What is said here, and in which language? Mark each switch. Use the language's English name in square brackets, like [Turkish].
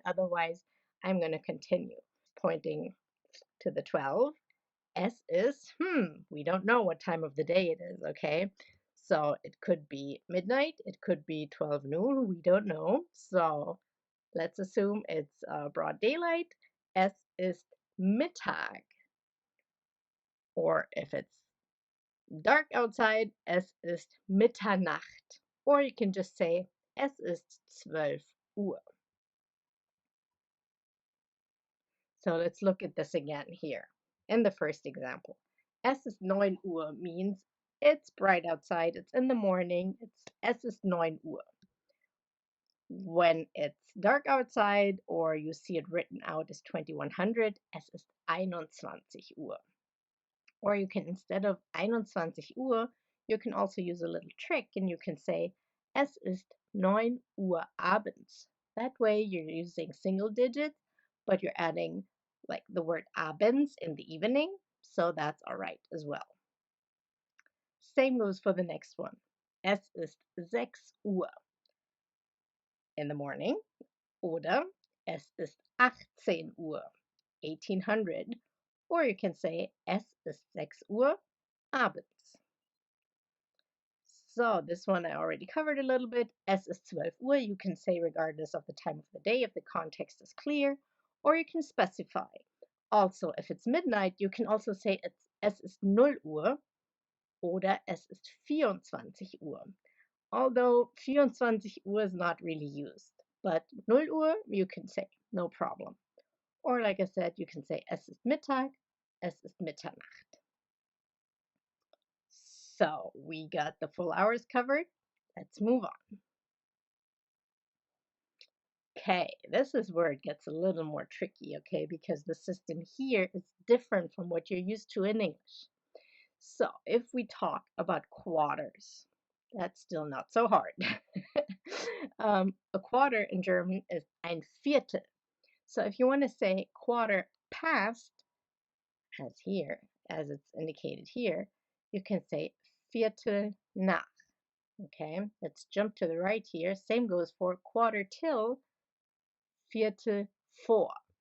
[English] Otherwise, I'm going to continue. Pointing to the 12. S is, we don't know what time of the day it is, okay? So it could be midnight, it could be 12 noon, we don't know. So let's assume it's broad daylight. [German] Es ist Mittag. [English] Or if it's dark outside, [German] es ist Mitternacht. [English] Or you can just say, [German] es ist 12 Uhr. [English] So let's look at this again here. In the first example, [German] es ist 9 Uhr [English] means it's bright outside, it's in the morning, es ist 9 Uhr. When it's dark outside or you see it written out as 2100, [German] es ist 21 Uhr. [English] Or you can, instead of 21 Uhr, you can also use a little trick and you can say, [German] es ist 9 Uhr abends. [English] That way you're using single digits, but you're adding like the word abends in the evening, so that's all right as well. Same goes for the next one. [German] Es ist 6 Uhr [English] in the morning, [German] oder es ist 18 Uhr, 1800, [English] or you can say [German] es ist 6 Uhr abends. [English] So this one I already covered a little bit. [German] Es ist 12 Uhr, [English] you can say regardless of the time of the day if the context is clear, or you can specify. Also, if it's midnight, you can also say [German] es ist 0 Uhr oder es ist 24 Uhr. [English] Although 24 Uhr is not really used, but 0 Uhr you can say, no problem. Or like I said, you can say [German] es ist Mittag, es ist Mitternacht. [English] So we got the full hours covered. Let's move on. Okay, this is where it gets a little more tricky, okay, because the system here is different from what you're used to in English. So if we talk about quarters, that's still not so hard. A quarter in German is ein Viertel. So if you want to say quarter past, as here, as it's indicated here, you can say Viertel nach. Okay, let's jump to the right here. Same goes for quarter till, Viertel vor.